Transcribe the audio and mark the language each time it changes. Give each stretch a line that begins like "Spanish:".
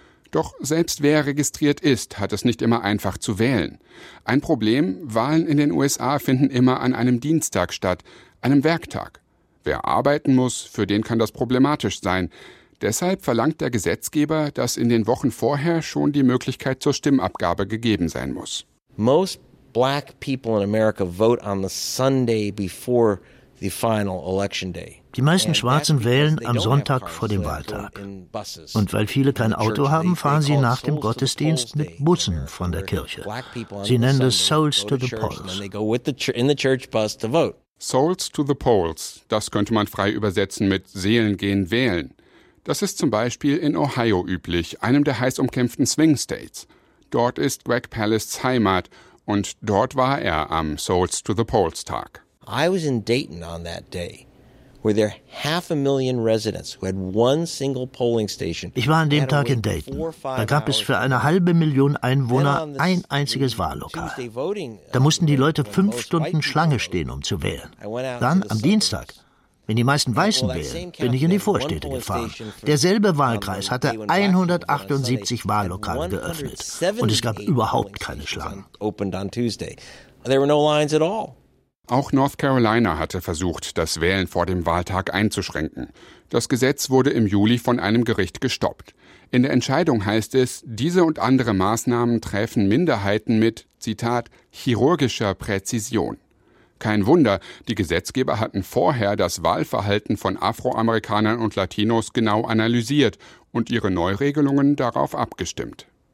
German: Doch selbst wer registriert ist, hat es nicht immer einfach zu wählen. Ein Problem, Wahlen in den USA finden immer an einem Dienstag statt, einem Werktag. Wer arbeiten muss, für den kann das problematisch sein. Deshalb verlangt der Gesetzgeber, dass in den Wochen vorher schon die Möglichkeit zur Stimmabgabe gegeben sein muss.
English: Most black people in America vote on the Sunday before the final election day.
German: Die meisten Schwarzen wählen am Sonntag vor dem Wahltag. Und weil viele kein Auto haben, fahren sie nach dem Gottesdienst mit Bussen von der Kirche. Sie nennen das Souls to the Polls. Souls to the Polls, das könnte man frei übersetzen mit Seelen gehen wählen. Das ist zum Beispiel in Ohio üblich, einem der heiß umkämpften Swing States. Dort ist Greg Palasts Heimat und dort war er am Souls to the Polls Tag.
English: I was in Dayton on that day. Were there 500,000 residents who had one single polling station?
German: Ich war an dem Tag in Dayton. Da gab es für 500,000 Einwohner ein einziges Wahllokal. Da mussten die Leute 5 Stunden Schlange stehen, um zu wählen. Dann am Dienstag, wenn die meisten Weißen wählen, bin ich in die Vorstädte gefahren. Derselbe Wahlkreis hatte 178 Wahllokale geöffnet und es gab überhaupt keine Schlangen.
English: There were no lines at all.
German: Auch North Carolina hatte versucht, das Wählen vor dem Wahltag einzuschränken. Das Gesetz wurde im Juli von einem Gericht gestoppt. In der Entscheidung heißt es, diese und andere Maßnahmen treffen Minderheiten mit, Zitat, chirurgischer Präzision. Kein Wunder, die Gesetzgeber hatten vorher das Wahlverhalten von Afroamerikanern und Latinos genau analysiert und ihre Neuregelungen darauf abgestimmt.